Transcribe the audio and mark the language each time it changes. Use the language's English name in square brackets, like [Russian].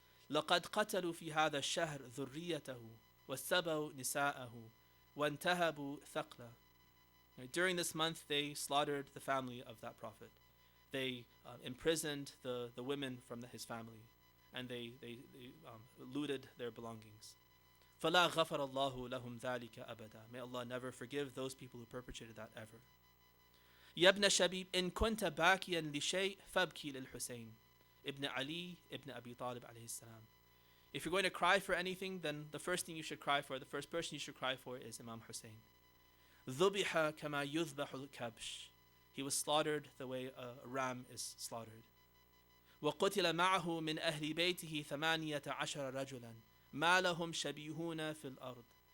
[Arabic] لقد قتلوا في هذا الشهر ذريته وسبوا نساءه وانتهبوا ثقله. [English] During this month, they slaughtered the family of that Prophet. They imprisoned the women from his family, and they looted their belongings. فَلَا غَفَرَ اللَّهُ لَهُمْ ذَلِكَ أَبَدًا. May Allah never forgive those people who perpetrated that ever. [Arabic] يَا ابْنَ شَبِيب إِن كُنْتَ بَاكِيًا لِشَيْءٍ فَابْكِي لِلْحُسَيْنِ ibn Ali ibn Abi Talib alayhi salam. [English] If you're going to cry for anything, then the first thing you should cry for, the first person you should cry for is Imam Hussein. [Arabic] ذُبِحَ كَمَا يُذْبَحُ الْكَبْشِ. [English] He was slaughtered the way a ram is slaughtered. [Arabic] وَقُتِلَ مَعَهُ مِنْ أَهْلِ بَيْتِهِ 18 رَجُلًا مَا لَهُمْ شَبِيهُونَ فِي الْأَرْضِ.